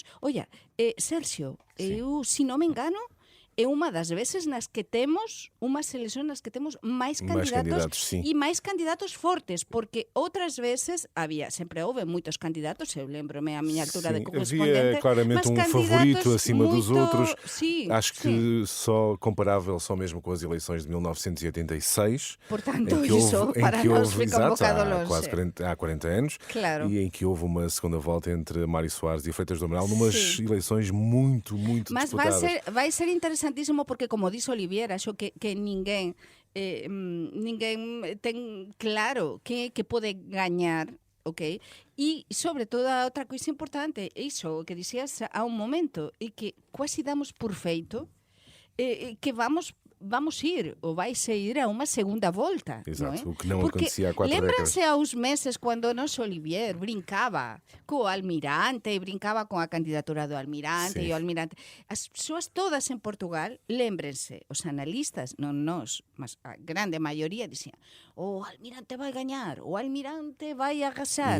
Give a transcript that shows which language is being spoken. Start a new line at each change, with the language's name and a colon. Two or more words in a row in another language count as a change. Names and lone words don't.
Galician: Olla, Sergio, eu, se non me engano, é unha das veces nas que temos unhas eleccións nas que temos máis candidatos e máis candidatos fortes, porque outras veces sempre houve moitos candidatos, eu lembro-me a miña altura de correspondente,
Portuguese: havia claramente um favorito acima dos outros. Acho que só comparável só mesmo com as eleições de 1986. Portanto, isso para nós fica um bocado longe. Há 40 anos. Claro. E em que houve uma segunda volta entre Mário Soares e Freitas do Amaral, numas eleições muito disputadas. Mas vai ser interessantísimo porque, como diz Olivier,
Galician: acho que ninguén ten claro quen é que pode gañar, ok? E, sobre todo, a outra coisa importante, iso que dixías há un momento, e que quasi damos por feito que vamos ir, ou vai-se ir a uma segunda volta.
Portuguese: Exato, não é? O que não porque acontecia há 4 décadas. Lembram-se há uns meses quando o nosso Olivier brincava com o Almirante, brincava com a candidatura do Almirante, e o Almirante.
Galician: As pessoas todas em Portugal, lembrem-se, os analistas, non nós, mas a grande maioria dizían: o Almirante vai gañar, o Almirante vai arrasar.